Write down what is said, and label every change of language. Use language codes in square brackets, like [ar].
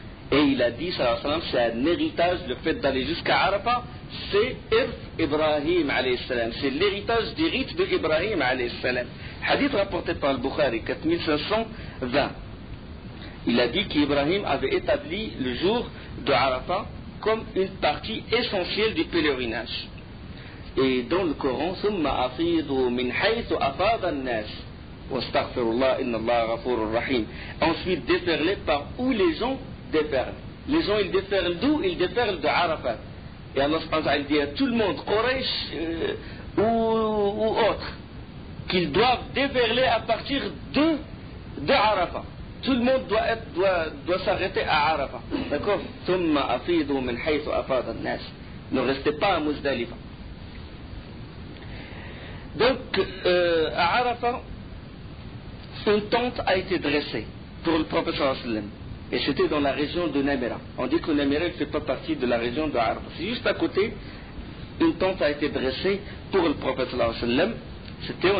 [fr] Et il a dit, c'est un héritage, le fait d'aller jusqu'à Arafat, c'est Irf Ibrahim alayhi salam. C'est l'héritage des rites de Ibrahim alayhi salam. Hadith rapporté par le Bukhari, 4520. Il a dit qu'Ibrahim avait établi le jour de Arafat comme une partie essentielle du pèlerinage. Et dans le Coran, [ar] ثم أفيضوا من حيث أفاض الناس واستغفر الله إن الله غفور رحيم. [fr] Ensuite déferler par où les gens déferlent. Les gens ils déferlent d'où? Ils déferlent de Arafat. Et Allah subhanahu wa ta'ala dit à tout le monde, Quraysh ou autres, qu'ils doivent déferler à partir de Arafat. Tout le monde doit s'arrêter à Arafat. D'accord? [ar] ثم أفيضوا من حيث أفاض الناس. [fr] Ne restez pas à Muzdalifa. Donc, à Arafat, une tente a été dressée pour le prophète sallallahu alayhi wa sallam. Et c'était dans la région de Namira. On dit que Namira ne fait pas partie de la région de Arafat. C'est juste à côté, une tente a été dressée pour le prophète sallallahu alayhi wa sallam.